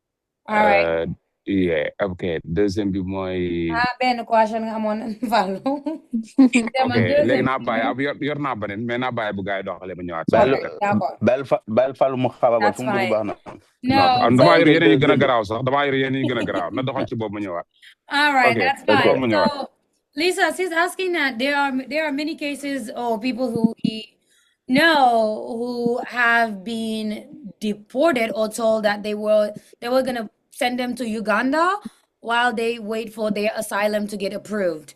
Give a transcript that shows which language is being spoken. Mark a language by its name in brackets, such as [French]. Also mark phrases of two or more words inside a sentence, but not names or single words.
[Wolof] ok deuxième bi mooy. benn question nga amoon Fallou. ok léegi naa bàyyi yor naa beneen mais naa bàyyi bu gars yi doxalee ba ñëwaat. bàyyil Fallou mu xaabal fu mu dugg baax na. non damaa yor yeneen yi gën a garaaw sax damaa yor yeneen yi gën a garaaw na doxal ci boobu ma ñëwaat. [English] all right that's fine so Lisa, she's asking that there are many cases of people who we know who have been deported or told that they were gonna send them to Uganda while they wait for their asylum to get approved.